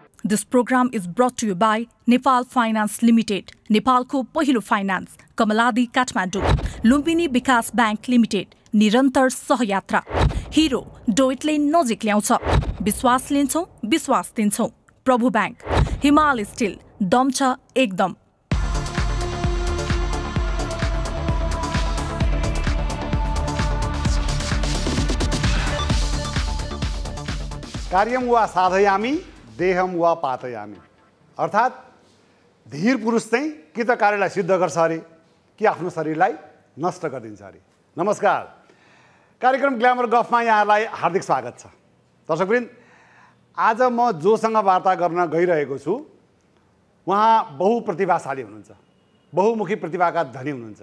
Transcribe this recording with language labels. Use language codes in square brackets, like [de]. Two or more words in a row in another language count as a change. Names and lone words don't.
[en] This program is brought to you by Nepal Finance Limited, [ne] Nepalको पहिलो फाइनान्स, कमलादी काठमाडौँ, लुम्बिनी विकास बैंक लिमिटेड, निरन्तर सहयात्रा, हिरो डोइटले नजिक ल्याउँछ, विश्वास लिन्छौं, विश्वास दिन्छौं, प्रभु बैंक, हिमाल स्टिल, दम छ एकदम। [sa] कार्यम वा साधयामी देहम वा पातयामी, [ne] अर्थात् धीर पुरुष चाहिँ कि त कार्यलाई सिद्ध गर्छ अरे कि आफ्नो शरीरलाई नष्ट गरिदिन्छ अरे। नमस्कार, कार्यक्रम ग्ल्यामर गफमा यहाँलाई हार्दिक स्वागत छ। दर्शकवृन्द, आज म जोसँग वार्ता गर्न गइरहेको छु उहाँ बहुप्रतिभाशाली हुनुहुन्छ, बहुमुखी प्रतिभाका धनी हुनुहुन्छ।